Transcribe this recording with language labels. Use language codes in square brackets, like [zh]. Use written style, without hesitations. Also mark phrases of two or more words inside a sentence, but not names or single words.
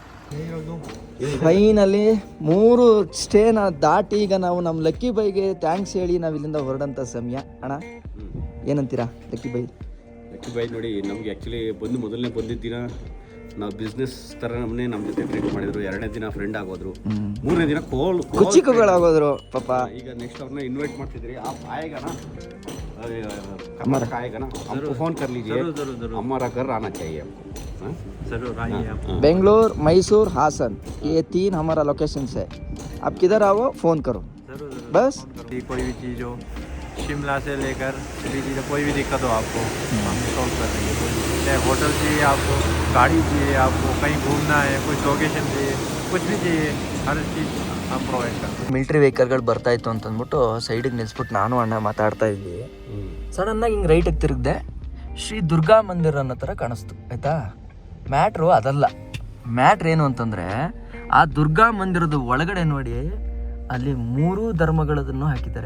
[kn] ಫೈನಲಿ 3 ಸ್ಟೇನ ದಾಟಿ ಈಗ ನಾವು ನಮ್ಮ ಲಕ್ಕಿ ಬೈಗೆ ಥ್ಯಾಂಕ್ಸ್ ಹೇಳಿ ನಾವು ಇಲ್ಲಿಂದ ಹೊರಡಂಥ ಸಮಯ. ಅಣ್ಣ ಏನಂತೀರಾ ಲಕ್ಕಿ ಬೈ ನೋಡಿ, ನಮಗೆ ಆ್ಯಕ್ಚುಲಿ ಮೊದಲನೇ ಬಂದಿದ್ದ ದಿನ ನಾವು ಬಿಸ್ನೆಸ್ ಥರ ನಮ್ಮ ಜೊತೆ ಟ್ರೀಟ್ ಮಾಡಿದ್ರು. 2ನೇ ದಿನ ಫ್ರೆಂಡ್ ಆಗೋದ್ರು, 3ನೇ ದಿನ ಕುಚಿಕಗಳಾಗೋದ್ರು ಪಾಪ. ಈಗ ನೆಕ್ಸ್ಟ್ ಅವ್ರನ್ನ ಇನ್ವೈಟ್ ಮಾಡ್ತಿದ್ರಿ. [hi] हमारा खाएगा ना, हमको फोन कर लीजिए, हमारा घर आना चाहिए हमको. जरूर आइए. बेंगलोर, मैसूर, हासन, ये 3 हमारा लोकेशन है. आप किधर आओ फोन करो. बस कोई भी चीज़ हो, शिमला से लेकर कोई भी दिक्कत हो आपको हम सॉल्व कर देंगे. चाहे होटल चाहिए आपको, गाड़ी चाहिए आपको, कहीं घूमना है, कोई लोकेशन चाहिए, कुछ भी चाहिए, हर चीज़ हम प्रोवाइड करते हैं. [en] military vehicles [kn] ಬರ್ತಾ ಇತ್ತು ಅಂತಂದ್ಬಿಟ್ಟು ಸೈಡಿಗೆ ನಿಲ್ಲಿಸ್ಬಿಟ್ಟು ನಾನು ಅಣ್ಣ ಮಾತಾಡ್ತಾ ಇದ್ವಿ. ಸಡನ್ನಾಗಿ ಹಿಂಗೆ ರೈಟಿಗೆ ತಿರುಗಿದೆ, ಶ್ರೀ ದುರ್ಗಾ ಮಂದಿರ ಅನ್ನೋ ಥರ ಕಾಣಿಸ್ತು. ಆಯಿತಾ, ಮ್ಯಾಟ್ರು ಅದಲ್ಲ. ಮ್ಯಾಟ್ರ್ ಏನು ಅಂತಂದರೆ, ಆ ದುರ್ಗಾ ಮಂದಿರದ ಒಳಗಡೆ ನೋಡಿ ಅಲ್ಲಿ 3 ಧರ್ಮಗಳದನ್ನು ಹಾಕಿದ್ದಾರೆ.